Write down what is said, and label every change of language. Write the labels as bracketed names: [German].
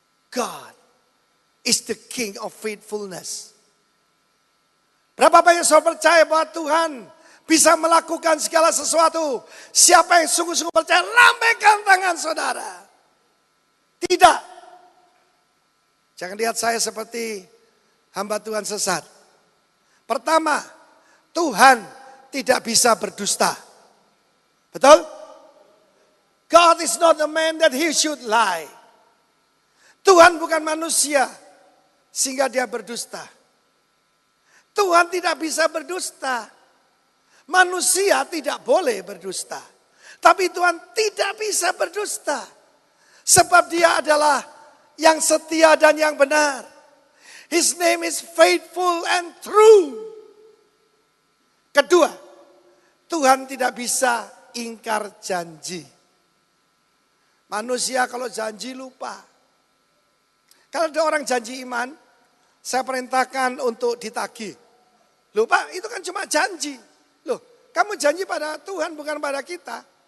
[English] God is the King of faithfulness. [Indonesian] Berapa banyak saudara percaya bahwa Tuhan bisa melakukan segala sesuatu? Siapa yang sungguh-sungguh percaya, lambaikan tangan saudara. Tidak. Jangan lihat saya seperti hamba Tuhan sesat. Pertama, Tuhan tidak bisa berdusta. Betul? [English] God is not a man that he should lie. [Indonesian] Tuhan bukan manusia sehingga dia berdusta. Tuhan tidak bisa berdusta. Manusia tidak boleh berdusta. Tapi Tuhan tidak bisa berdusta. Sebab dia adalah yang setia dan yang benar. [English] His name is faithful and true. [Indonesian] Kedua, Tuhan tidak bisa ingkar janji. Manusia kalau janji lupa. Kalau ada orang janji iman, saya perintahkan untuk ditagih. Loh Pak, itu kan cuma janji. Loh, kamu janji pada Tuhan bukan pada kita.